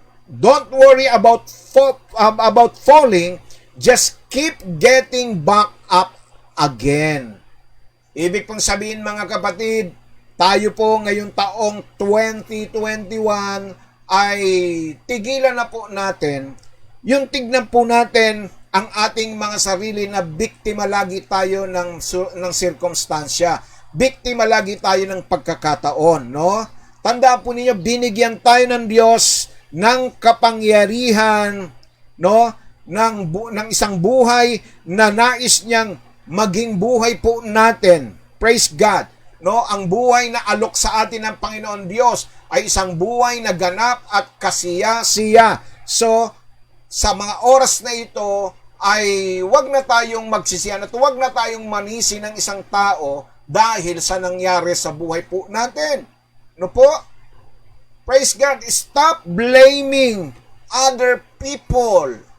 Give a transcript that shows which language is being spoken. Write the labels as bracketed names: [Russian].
[English] Don't worry about falling. Just keep getting back up again. [Filipino] Ibig pong sabihin, mga kapatid, tayo po ngayong taong 2021 ay tigilan na po natin. Yung tignan po natin ang ating mga sarili na biktima lagi tayo ng sirkumstansya. Biktima lagi tayo ng pagkakataon, no? Tandaan po ninyo, binigyan tayo ng Diyos ng kapangyarihan, no? Ng isang buhay na nais niyang maging buhay po natin. Praise God. No, ang buhay na alok sa atin ng Panginoon Diyos ay isang buhay na ganap at kasiya-siya. So, sa mga oras na ito ay wag na tayong magsisihan at wag na tayong manisi ng isang tao dahil sa nangyari sa buhay po natin. No po? Praise God. [English] Stop blaming other people.